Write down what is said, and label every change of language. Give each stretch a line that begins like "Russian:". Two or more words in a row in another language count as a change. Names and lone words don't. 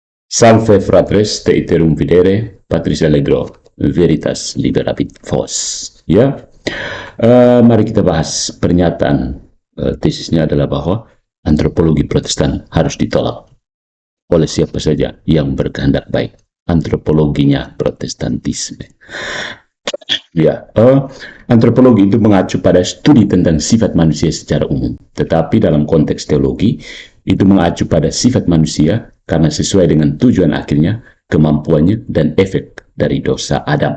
Latin: Salve fratres te iterum videre, Patris Allegro, Veritas Liberabit Vos.
Indonesian: Ya, mari kita bahas pernyataan tesisnya adalah bahwa antropologi Protestan harus ditolak oleh siapa saja yang berkehendak baik. Antropologinya Protestantisme. Ya, antropologi itu mengacu pada studi tentang sifat manusia secara umum, tetapi dalam konteks teologi itu mengacu pada sifat manusia karena sesuai dengan tujuan akhirnya, kemampuannya, dan efek dari dosa Adam.